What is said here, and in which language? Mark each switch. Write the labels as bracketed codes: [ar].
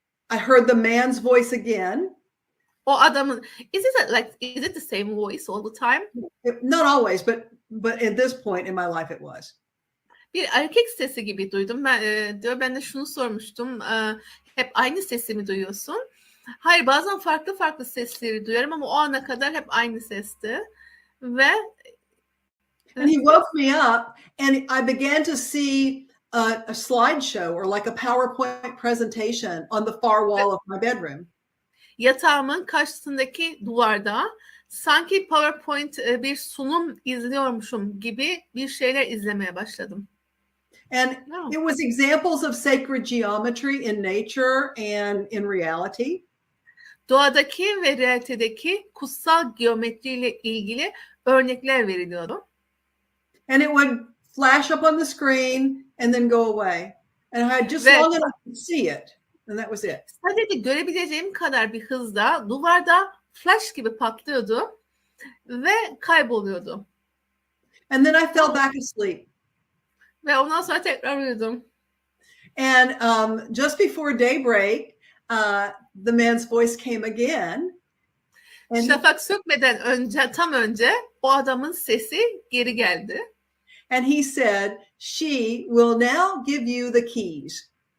[en] I heard the man's voice again. [tr] O adamın, [en] is it the same voice all the time? Not always, but at this point in my life it was. [tr] Bir erkek sesi gibi duydum. Ben de şunu sormuştum. Hep aynı sesi mi duyuyorsun? Hayır, bazen farklı farklı sesleri duyarım ama o ana kadar hep aynı sesti. Ve [en] and he woke me up and I began to see a slideshow or like a PowerPoint presentation on the far wall of my bedroom. [tr] Yatağımın karşısındaki duvarda sanki PowerPoint bir sunum izliyormuşum gibi bir şeyler izlemeye başladım. [en] And it was examples of sacred geometry in nature and in reality. [tr] Doğadaki ve realitedeki kutsal geometriyle ilgili örnekler veriliyordu. [en] And it would flash up on the screen and then go away. And I had just long enough to see it. And that was it. [tr] Sadece görebileceğim kadar bir hızda duvarda flash gibi patlıyordu ve kayboluyordu. [en] And then I fell back asleep. [tr] Ve ondan sonra tekrar uyudum. [en] And just before daybreak, the man's voice came again. And [tr] Şafak sökmeden tam önce o adamın sesi geri geldi. [en] And he said, she will now give you the keys.